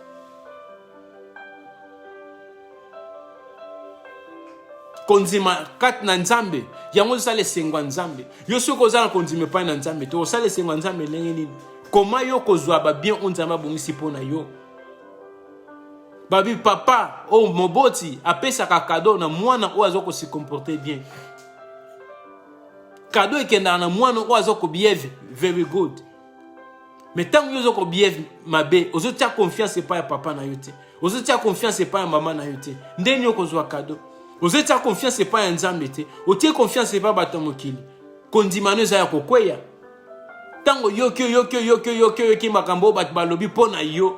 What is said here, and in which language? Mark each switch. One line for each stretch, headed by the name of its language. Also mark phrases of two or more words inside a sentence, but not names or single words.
Lingala: Kondima kat na Nzambe yango sale sengwa Nzambe yo soko za kondima epai na Nzambe to sale sengwa Nzambe ndenge nini. Comment yo kozwa ba bien on Nzambe bongisi pona yo. Babi papa o moboti apesa ka cadeau na mwana o azoko
French: se comporter bien.
Lingala: Cadeau ekenda na mwana o azoko
English: behave very good.
French: Mais tant que
Lingala: yo ko behave mabe, ozo tia confiance pa ya papa na yo te. Ozo tia confiance pa ya mama na yo te. Ndeni yo kozwa cadeau. Ozo tia confiance pa ya Nzambe te. O tia confiance pa bato mokili. Kondimano za ya kokweya. Tango yoki makambo bat balobi pona yo.